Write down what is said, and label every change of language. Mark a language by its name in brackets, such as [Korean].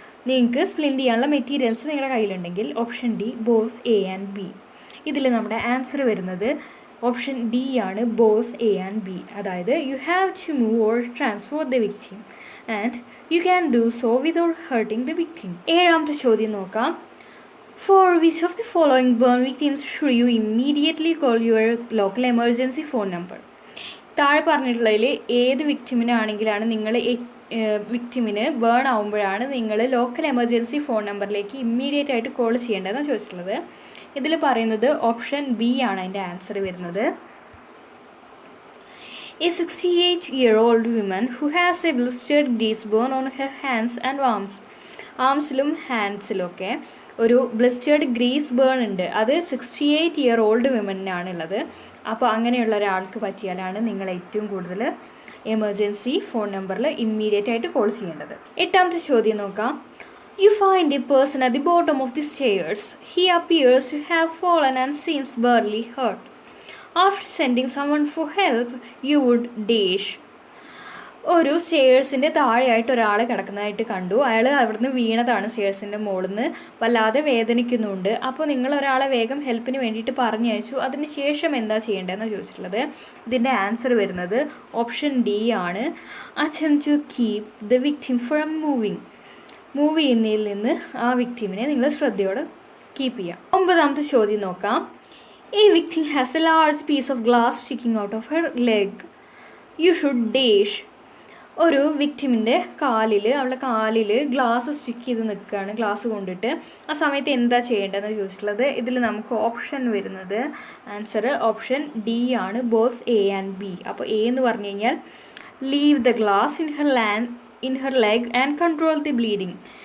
[Malayalam] നിങ്ങൾക്ക് സ്പ്ലിൻറ്റ് ചെയ്യാനുള്ള മെറ്റീരിയൽസ് നിങ്ങളുടെ കയ്യിലുണ്ടെങ്കിൽ. Option D, both A and B. ഇതിൽ നമ്മുടെ ആൻസർ വരുന്നത് ഓപ്ഷൻ ഡി ആണ്, ബോത്ത് എ ആൻഡ് ബി. [English] അതായത് you have to move or transport the victim and you can do so without hurting the victim. [Malayalam] ഏഴാമത്തെ ചോദ്യം നോക്കാം. [English] For which of the following burn victims should you immediately call your local emergency phone number? [Malayalam] താഴെ പറഞ്ഞിട്ടുള്ളതിൽ ഏത് വിക്ടിമിനാണെങ്കിലാണ് നിങ്ങൾ വിക്ടിമിന് burn ആവുമ്പോഴാണ് നിങ്ങൾ local emergency phone നമ്പറിലേക്ക് immediate ആയിട്ട് call ചെയ്യേണ്ടതെന്ന് ചോദിച്ചിട്ടുള്ളത്. ഇതിൽ പറയുന്നത് ഓപ്ഷൻ ബി ആണ് അതിൻ്റെ ആൻസർ വരുന്നത്. [English] A 68-year-old woman who has a blistered grease burn on her hands and arms. [Malayalam] ആംസിലും ഹാൻഡ്സിലും ഒക്കെ ഒരു ബ്ലിസ്റ്റേർഡ് ഗ്രീസ് ബേൺ ഉണ്ട്. അത് 68-year-old വിമനാണുള്ളത്. അപ്പോൾ അങ്ങനെയുള്ള ഒരാൾക്ക് പറ്റിയാലാണ് നിങ്ങൾ ഏറ്റവും കൂടുതൽ എമർജൻസി ഫോൺ നമ്പറിൽ ഇമ്മീഡിയറ്റ് ആയിട്ട് കോൾ ചെയ്യേണ്ടത്. 8ാമത്തെ ചോദ്യം നോക്കാം. [English] You find a person at the bottom of the stairs. He appears to have fallen and seems barely hurt. After sending someone for help, you would dash. [Malayalam] ഒരു സ്റ്റെയേഴ്സിൻ്റെ താഴെയായിട്ട് ഒരാൾ കിടക്കുന്നതായിട്ട് കണ്ടു. അയാൾ അവിടുന്ന് വീണതാണ് സ്റ്റെയേഴ്സിൻ്റെ മുകളിൽ നിന്ന്, വല്ലാതെ വേദനിക്കുന്നുണ്ട്. അപ്പോൾ നിങ്ങൾ ഒരാളെ വേഗം ഹെൽപ്പിന് വേണ്ടിയിട്ട് പറഞ്ഞയച്ചു. അതിന് ശേഷം എന്താ ചെയ്യേണ്ടതെന്ന് ചോദിച്ചിട്ടുള്ളത്. ഇതിൻ്റെ ആൻസർ വരുന്നത് ഓപ്ഷൻ ഡി ആണ്. [English] attempt to keep the victim from [Malayalam] move ചെയ്യുന്നതിൽ നിന്ന് ആ വിക്ടിമിനെ നിങ്ങൾ ശ്രദ്ധയോടെ കീപ്പ് ചെയ്യാം. 9ാമത്തെ ചോദ്യം നോക്കാം. [English] A victim has a large piece of glass sticking out of her leg. You should dash. [Malayalam] ഒരു വിക്ടിമിൻ്റെ അവളുടെ കാലിൽ ഗ്ലാസ് സ്റ്റിക്ക് ചെയ്ത് നിൽക്കുകയാണ്, ഗ്ലാസ് കൊണ്ടിട്ട്. ആ സമയത്ത് എന്താ ചെയ്യേണ്ടതെന്ന് ചോദിച്ചിട്ടുള്ളത്. ഇതിൽ നമുക്ക് ഓപ്ഷൻ വരുന്നത് ആൻസർ ഓപ്ഷൻ ഡി ആണ്, ബോത്ത് എ ആൻഡ് ബി. അപ്പോൾ എ എന്ന് പറഞ്ഞു കഴിഞ്ഞാൽ [English] Leave the glass in her leg and control the bleeding.